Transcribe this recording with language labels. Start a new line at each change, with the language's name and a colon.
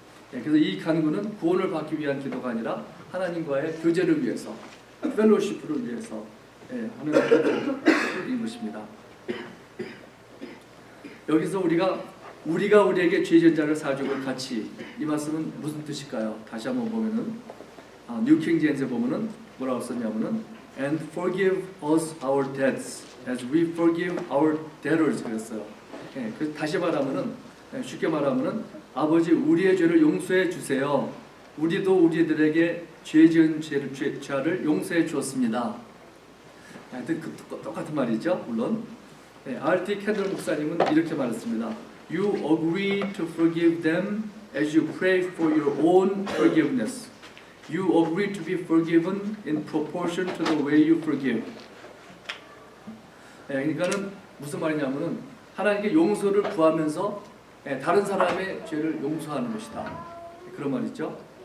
Korean: 그래서 이 간구는 구원을 받기 위한 기도가 아니라 하나님과의 교제를 위해서, 펠로시프를 위해서 하는 기도인 것입니다. 여기서 우리가 우리에게 죄 지은 자를 사주고 같이, 이 말씀은 무슨 뜻일까요? 다시 한번 보면은 뉴킹 제임스에 보면은 뭐라고 썼냐면은
English: and forgive us our debts as we forgive our debtors
Korean: 그랬어요. 그 다시 말하면은 쉽게 말하면은 아버지 우리의 죄를 용서해 주세요. 우리도 우리들에게 죄 지은 죄를 용서해 주었습니다. 하여튼 똑같은 말이죠. 물론 R.T. 캔들 목사님은 이렇게 말했습니다.
English: You agree to forgive them as you pray for your own forgiveness. You agree to be forgiven in proportion to the way you forgive.
Korean: 그러니까는 무슨 말이냐면은 하나님께 용서를 구하면서 다른 사람의 죄를 용서하는 것이다. 그런 말이죠.